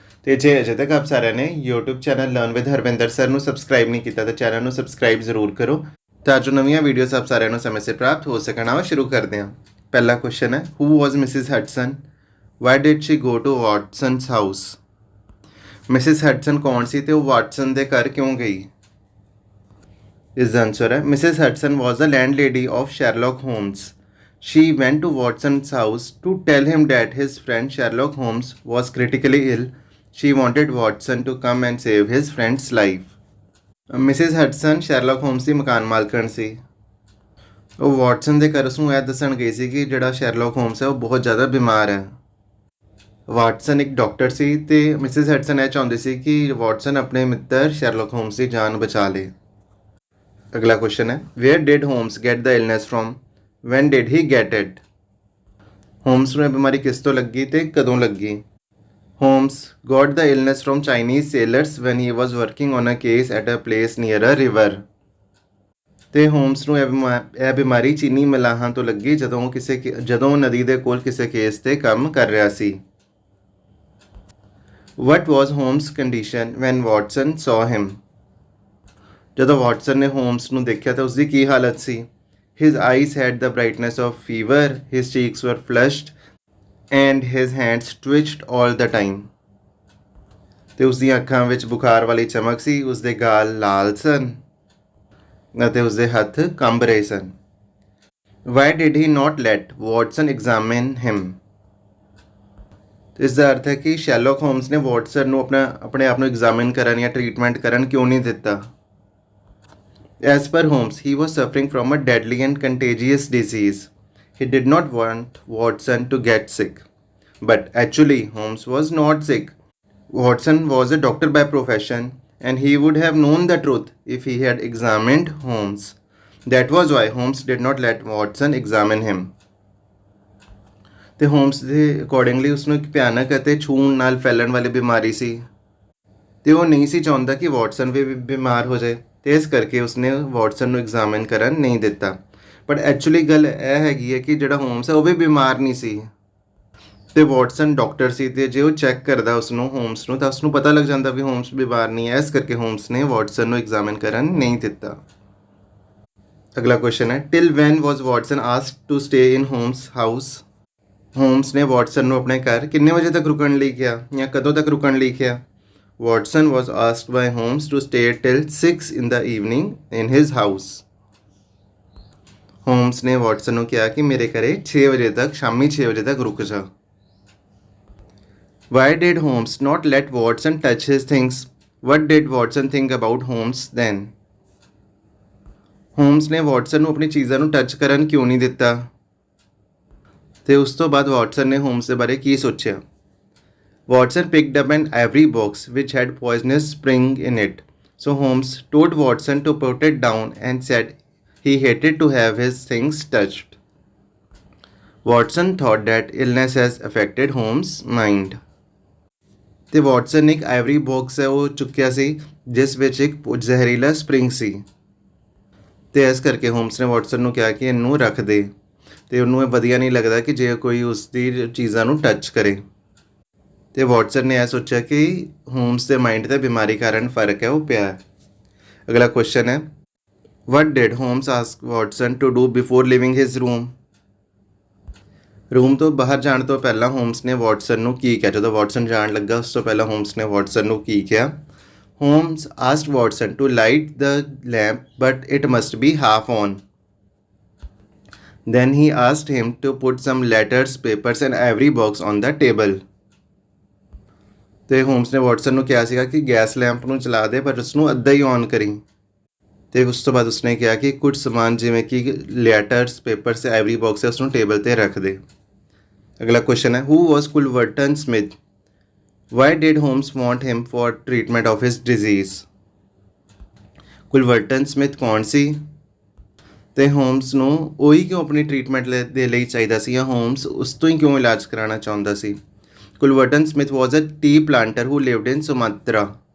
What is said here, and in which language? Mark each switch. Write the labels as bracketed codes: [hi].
[pa] ਤੇ ਜੇ ਅਜੇ ਤੱਕ ਆਪ ਸਾਰਿਆਂ ਨੇ YouTube channel learn with Harvinder sir ਨੂੰ ਸਬਸਕ੍ਰਾਈਬ ਨਹੀਂ ਕੀਤਾ ਤਾਂ ਚੈਨਲ ਨੂੰ ਸਬਸਕ੍ਰਾਈਬ ਜ਼ਰੂਰ ਕਰੋ ਤਾਂ ਜੋ ਨਵੀਆਂ ਵੀਡੀਓਜ਼ ਆਪ ਸਾਰਿਆਂ ਨੂੰ ਸਮੇਂ ਸਿਰ ਪ੍ਰਾਪਤ ਹੋ ਸਕਣ। ਆਓ ਸ਼ੁਰੂ ਕਰਦੇ ਹਾਂ। ਪਹਿਲਾ ਕੁਐਸਚਨ ਹੈ, [en] Who was Mrs Hudson? Why did she go to Watson's house? Mrs Hudson ਕੌਣ ਸੀ ਤੇ ਉਹ Watson ਦੇ ਘਰ ਕਿਉਂ ਗਈ? ਇਸ ਦਾ ਆਨਸਰ ਹੈ, Mrs Hudson was the landlady of Sherlock Holmes. She went to Watson's house to tell him that his friend Sherlock Holmes was critically ill. She wanted Watson to come and save his friend's life. Mrs. [pa] Hudson Sherlock Holmes ਦੀ ਮਕਾਨ ਮਾਲਕਣ ਸੀ। ਉਹ Watson ਦੇ ਘਰ ਉਸਨੂੰ ਇਹ ਦੱਸਣ ਗਈ ਸੀ ਕਿ ਜਿਹੜਾ ਸ਼ੈਰਲੌਕ ਹੋਮਸ ਹੈ ਉਹ ਬਹੁਤ ਜ਼ਿਆਦਾ ਬਿਮਾਰ ਹੈ। ਵਾਟਸਨ ਇੱਕ ਡਾਕਟਰ ਸੀ ਤੇ ਮਿਸਿਸ ਹਡਸਨ ਇਹ ਚਾਹੁੰਦੀ ਸੀ ਕਿ ਵਾਟਸਨ ਆਪਣੇ ਮਿੱਤਰ ਸ਼ੈਰਲੌਕ ਹੋਮਸ ਦੀ ਜਾਨ ਬਚਾ ਲੇ। ਅਗਲਾ ਕੁਐਸਚਨ ਹੈ, [en] Where did Holmes get the illness from? When did he get it? [pa] Homes ਨੂੰ ਇਹ ਬਿਮਾਰੀ ਕਿਸ ਤੋਂ ਲੱਗੀ ਤੇ ਕਦੋਂ ਲੱਗੀ? [en] Holmes got the illness from Chinese sailors when he was working on a case at a place near a river. [pa] ਤੇ ਹੋਮਸ ਨੂੰ ਇਹ ਬਿਮਾਰੀ ਚੀਨੀ ਮਲਾਹਾਂ ਤੋਂ ਲੱਗੀ ਜਦੋਂ ਨਦੀ ਦੇ ਕੋਲ ਕਿਸੇ ਕੇਸ ਤੇ ਕੰਮ ਕਰ ਰਿਹਾ ਸੀ। [en] What was Holmes' condition when Watson saw him? [pa] ਜਦੋਂ ਵਾਟਸਨ ਨੇ ਹੋਮਸ ਨੂੰ ਦੇਖਿਆ ਤਾਂ ਉਸਦੀ ਕੀ ਹਾਲਤ ਸੀ? [en] His eyes had the brightness of fever, his cheeks were flushed, and his hands twitched all the time. [pa] ਤੇ ਉਸਦੀਆਂ ਅੱਖਾਂ ਵਿੱਚ ਬੁਖਾਰ ਵਾਲੀ ਚਮਕ ਸੀ, ਉਸਦੇ ਗਾਲ ਲਾਲ ਸਨ ਅਤੇ ਉਸਦੇ ਹੱਥ ਕੰਬ ਰਹੇ ਸਨ। [en] Why did he not let Watson examine him? [pa] ਇਸ ਦਾ ਅਰਥ ਹੈ ਕਿ ਸ਼ੈਰਲੌਕ ਹੋਮਸ ਨੇ ਵਾਟਸਨ ਨੂੰ ਆਪਣੇ ਆਪ ਨੂੰ ਐਗਜ਼ਾਮਿਨ ਕਰਨ ਜਾਂ ਟ੍ਰੀਟਮੈਂਟ ਕਰਨ ਕਿਉਂ ਨਹੀਂ ਦਿੱਤਾ? [en] As per Holmes, he was suffering from a deadly and contagious disease. He did not want Watson to get sick. But actually, Holmes was not sick. Watson was a doctor by profession, and he would have known the truth if he had examined Holmes. That was why Holmes did not let Watson examine him. [pa] ਤੇ homes ਦੇ accordingly ਉਸਨੂੰ ਇੱਕ ਭਿਆਨਕ ਅਤੇ ਛੂਣ ਨਾਲ ਫੈਲਣ ਵਾਲੀ ਬਿਮਾਰੀ ਸੀ ਤੇ ਉਹ ਨਹੀਂ ਸੀ ਚਾਹੁੰਦਾ ਕਿ ਵਾਟਸਨ ਵੀ ਬਿਮਾਰ ਹੋ ਜਾਏ ਤੇ ਇਸ ਕਰਕੇ ਉਸਨੇ ਵਾਟਸਨ ਨੂੰ ਐਗਜ਼ਾਮਿਨ ਕਰਨ ਨਹੀਂ ਦਿੱਤਾ। [en] but actually [pa] ਗੱਲ ਇਹ ਹੈਗੀ ਹੈ ਕਿ ਜਿਹੜਾ ਹੋਮਸ ਹੈ ਉਹ ਵੀ ਬਿਮਾਰ ਨਹੀਂ ਸੀ ਤੇ ਵਾਟਸਨ ਡਾਕਟਰ ਸੀ ਤੇ ਜੇ ਉਹ ਚੈੱਕ ਕਰਦਾ ਉਸਨੂੰ ਹੋਮਸ ਨੂੰ ਤਾਂ ਉਸਨੂੰ ਪਤਾ ਲੱਗ ਜਾਂਦਾ ਵੀ ਹੋਮਸ ਬਿਮਾਰ ਨਹੀਂ ਹੈ, ਇਸ ਕਰਕੇ ਹੋਮਸ ਨੇ ਵਾਟਸਨ ਨੂੰ ਐਗਜ਼ਾਮਿਨ ਕਰਨ ਨਹੀਂ ਦਿੱਤਾ। ਅਗਲਾ ਕੁਐਸਚਨ ਹੈ, [en] Till when was Watson asked to stay in Holmes house? [pa] Homes ਨੇ ਵਾਟਸਨ ਨੂੰ ਆਪਣੇ ਘਰ ਕਿੰਨੇ ਵਜੇ ਤੱਕ ਰੁਕਣ ਲਈ ਕਿਹਾ ਜਾਂ ਕਦੋਂ ਤੱਕ ਰੁਕਣ ਲਈ ਕਿਹਾ? [en] Watson was asked by Holmes to stay till 6 in the evening in his house. [pa] Holmes ਨੇ ਵਾਟਸਨ ਨੂੰ ਕਿਹਾ ਕਿ ਮੇਰੇ ਘਰੇ 6 ਵਜੇ ਤੱਕ ਸ਼ਾਮੀ 6 ਵਜੇ ਤੱਕ ਰੁਕ ਜਾ। [en] Why did Holmes not let Watson touch his things? What did Watson think about Holmes then? [pa] Holmes ਨੇ ਵਾਟਸਨ ਨੂੰ ਆਪਣੀ ਚੀਜ਼ਾਂ ਨੂੰ ਟੱਚ ਕਰਨ ਕਿਉਂ ਨਹੀਂ ਦਿੱਤਾ ਤੇ ਉਸ ਤੋਂ ਬਾਅਦ ਵਾਟਸਨ ਨੇ ਹੋਮਸ ਦੇ ਬਾਰੇ ਕੀ ਸੋਚਿਆ? [en] Watson picked up an ivory box which had poisonous spring in it. So Holmes told Watson to put it down and said he hated to have his things touched. Watson thought that illness has affected Holmes' mind. [pa] ਤੇ Watson ਨੇ ਇੱਕ ivory box ਹੈ ਉਹ ਚੁੱਕਿਆ ਸੀ ਜਿਸ ਵਿੱਚ ਇੱਕ ਜ਼ਹਿਰੀਲਾ ਸਪਰਿੰਗ ਸੀ ਤੇ ਇਸ ਕਰਕੇ ਹੋਮਸ ਨੇ ਵਾਟਸਨ ਨੂੰ ਕਿਹਾ ਕਿ ਇਹਨੂੰ ਰੱਖ ਦੇ ਤੇ ਉਹਨੂੰ ਇਹ ਵਧੀਆ ਨਹੀਂ ਲੱਗਦਾ ਕਿ ਜੇ ਕੋਈ ਉਸ ਦੀ ਚੀਜ਼ਾਂ ਨੂੰ ਟੱਚ ਕਰੇ। ਤੇ ਵਾਟਸਨ ਨੇ ਇਹ ਸੋਚਿਆ ਕਿ ਹੋਮਸ ਦੇ ਮਾਈਂਡ 'ਤੇ ਬਿਮਾਰੀ ਕਾਰਨ ਫਰਕ ਹੈ ਉਹ ਪਿਆ। ਅਗਲਾ ਕੁਐਸਚਨ ਹੈ, [en] What did Holmes ask Watson to do before leaving his room? [pa] Room ਤੋਂ ਬਾਹਰ ਜਾਣ ਤੋਂ ਪਹਿਲਾਂ ਹੋਮਸ ਨੇ ਵਾਟਸਨ ਨੂੰ ਕੀ ਕਿਹਾ? ਜਦੋਂ ਵਾਟਸਨ ਜਾਣ ਲੱਗਾ ਉਸ ਤੋਂ ਪਹਿਲਾਂ ਹੋਮਸ ਨੇ ਵਾਟਸਨ ਨੂੰ ਕੀ ਕਿਹਾ? [en] Holmes asked Watson to light the lamp but it must be half on. Then he asked him to put some letters, papers and ivory box on the table. [pa] ਤੇ homes ਨੇ Watson ਨੂੰ ਕਿਹਾ ਸੀਗਾ ਕਿ gas lamp ਨੂੰ ਚਲਾ ਦੇ ਪਰ ਉਸਨੂੰ ਅੱਧਾ ਹੀ ਔਨ ਕਰੀ ਤੇ ਉਸ ਤੋਂ ਬਾਅਦ ਉਸਨੇ ਕਿਹਾ ਕਿ ਕੁਝ ਸਮਾਨ ਜਿਵੇਂ ਕਿ ਲੈਟਰਸ, ਪੇਪਰਸ ਤੇ ਆਈਵਰੀ ਬਾਕਸ ਹੈ ਉਸਨੂੰ ਟੇਬਲ 'ਤੇ ਰੱਖ ਦੇ। [hi] अगला क्वेश्चन है, [en] Who was Culverton Smith, why did Holmes want him for treatment of his disease. [pa] ਕੁਲਵਰਟਨ Smith ਕੌਣ ਸੀ ਤੇ ਹੋਮਸ ਨੂੰ ਉਹੀ ਕਿਉਂ ਆਪਣੀ ਟ੍ਰੀਟਮੈਂਟ ਦੇ ਲਈ ਚਾਹੀਦਾ ਸੀ, ਜਾਂ ਹੋਮਸ ਉਸ ਤੋਂ ਹੀ ਕਿਉਂ ਇਲਾਜ ਕਰਾਉਣਾ ਚਾਹੁੰਦਾ ਸੀ। [en] Culverton Smith was a tea planter who lived in Sumatra.